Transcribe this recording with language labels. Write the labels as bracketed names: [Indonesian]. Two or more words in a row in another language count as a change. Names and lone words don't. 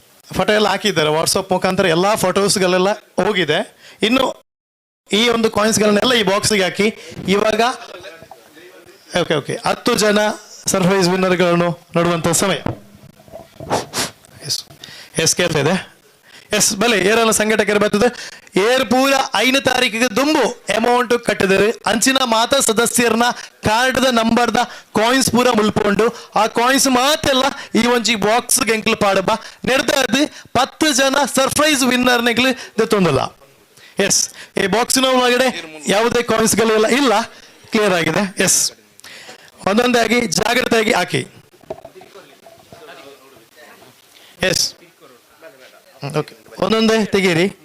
[Kannada] ಫೋಟೋ ಎಲ್ಲ ಹಾಕಿದ್ದಾರೆ ವಾಟ್ಸಪ್ ಮುಖಾಂತರ, ಎಲ್ಲ ಫೋಟೋಸ್ಗಳೆಲ್ಲ ಹೋಗಿದೆ. ಇನ್ನು ಈ ಒಂದು ಕಾಯಿನ್ಸ್ಗಳನ್ನೆಲ್ಲ ಈ ಬಾಕ್ಸ್ಗೆ ಹಾಕಿ. ಇವಾಗ [English] okay okay [Kannada] 10 ಜನ [English] surprise winners [Kannada] ನೋಡುವಂಥ ಸಮಯ. [English] yes yes [Kannada] ಕೇಳ್ತಾ ಇದೆ. ಎಸ್, [Tulu] ಬಲೆ ಏರೆಲ್ಲ ಸಂಘಟಕರು ಬರ್ತದೆ. ಏರ್ ಪೂರ 5 ತಾರೀಕಿಗೆ ದುಂಬು ಅಮೌಂಟ್ ಕಟ್ಟಿದರೆ ಅಂಚಿನ ಮಾತ ಸದಸ್ಯರನ್ನ ಕಾರ್ಡ್ದ ನಂಬರ್ದ ಕಾಯಿನ್ಸ್ ಪೂರ ಮುಲ್ಪೊಂಡು ಆ ಕಾಯಿನ್ಸ್ ಮಾತೆಲ್ಲ ಈ ಒಂಜಿ ಬಾಕ್ಸ್ ಎಂಕ್ಲು ಪಾಡಬ ನೆಡ್ದು 10 ಜನ [English] surprise winners [Tulu] ತೊಂದಲ್ಲ. [Kannada] ಎಸ್, ಈ ಬಾಕ್ಸಿನ ಒಳಗಡೆ ಯಾವುದೇ ಕಾಯಿನ್ಸ್ಗಳೆಲ್ಲ ಇಲ್ಲ, ಕ್ಲಿಯರ್ ಆಗಿದೆ. ಎಸ್, ಒಂದೊಂದೇ ಆಗಿ ಜಾಗ್ರತೆಯಾಗಿ ಹಾಕಿ. [English] yes, okay, [Kannada] ಒಂದೊಂದೇ ತೆಗೀರಿ.